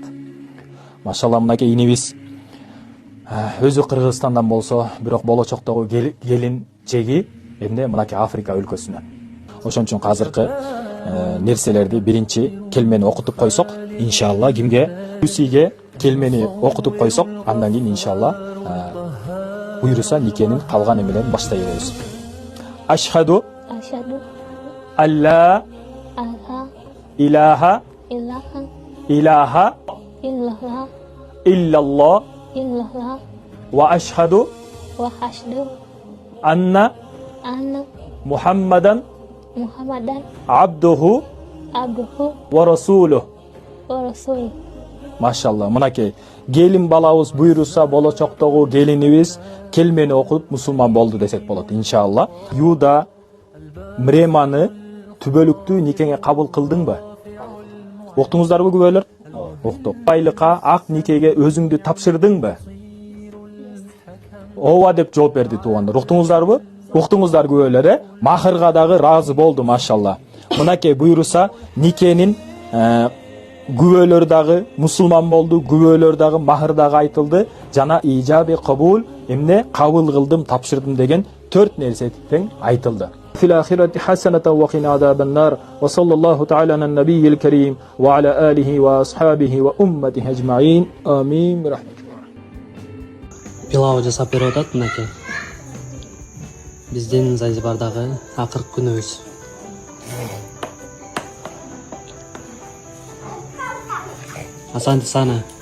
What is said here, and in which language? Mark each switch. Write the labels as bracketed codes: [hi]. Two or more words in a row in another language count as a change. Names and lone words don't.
[ky] Машалла, мынакей инибиз өзү Кыргызстандан болсо, бирок болочоктогу келин чеги эмне мынакей Африка өлкөсүнөн. Ошон үчүн азыркы нерселерди биринчи келмени окутуп койсок, иншалла кимге Люсиге келмени окутуп койсок, андан кийин иншалла буйруса никенин калганы менен баштай беребиз. [ar] أشهد أن لا إله إلا الله وأشهد أن محمدا عبده ورسوله. [ky] Машалла, мынакей келин балабыз буйруса болочоктогу келинибиз келмени окуп мусулман болду десек болот иншалла. Юда Мреманы түбөлүктүү никеге кабыл кылдыңбы? Уктуңуздарбы күбөлөр? Уктук. Байлыкка ак никеге өзүңдү тапшырдыңбы? Ооба деп жооп берди туугандар. Уктуңуздарбы? Уктуңуздар күбөлөрү, махырга дагы ыраазы болду машалла. Мынакей буйруса никенин күбөлөр дагы мусулман болду, күбөлөр дагы махыр дагы айтылды, жана [ar] إيجاب قبول, [ky] эмне кабыл кылдым, тапшырдым деген 4 нерсе тең айтылды. [ar] في الآخرة حسنة وقنا عذاب النار وصلى الله تعالى على النبي الكريم وعلى آله وأصحابه وأمته أجمعين. Амин. [ky] Пилау жасап берип атат мынакей. Биздин Занзибардагы акыркы күнүбүз. [sw] Asante sana.